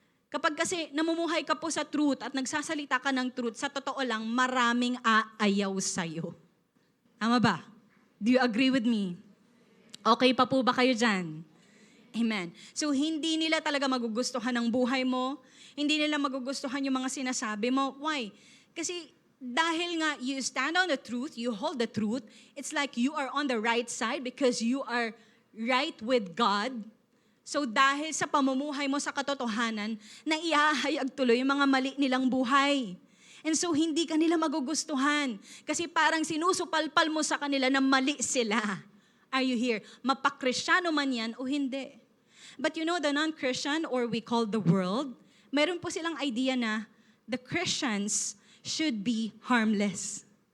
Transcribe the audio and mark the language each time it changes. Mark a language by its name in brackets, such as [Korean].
[Filipino] Kapag kasi namumuhay ka po sa truth at nagsasalita ka ng truth, sa totoo lang, maraming aayaw sa'yo. Tama ba? [English] Do you agree with me? [Filipino] Okay pa po ba kayo dyan? Amen. So, hindi nila talaga magugustuhan ang buhay mo. Hindi nila magugustuhan yung mga sinasabi mo. [English] Why? [Filipino] Kasi dahil nga [English] you stand on the truth, you hold the truth, it's like you are on the right side because you are right with God. [Filipino] So, dahil sa pamumuhay mo sa katotohanan, naihahayag tuloy yung mga mali nilang buhay. And so, hindi ka nila magugustuhan. Kasi parang sinusupalpal mo sa kanila na mali sila. [English] Are you here? [Filipino] Mapakristyano man yan o hindi. [English] But the non-Christian, or we call the world, [Filipino] meron po silang idea na [English] the Christians should be harmless.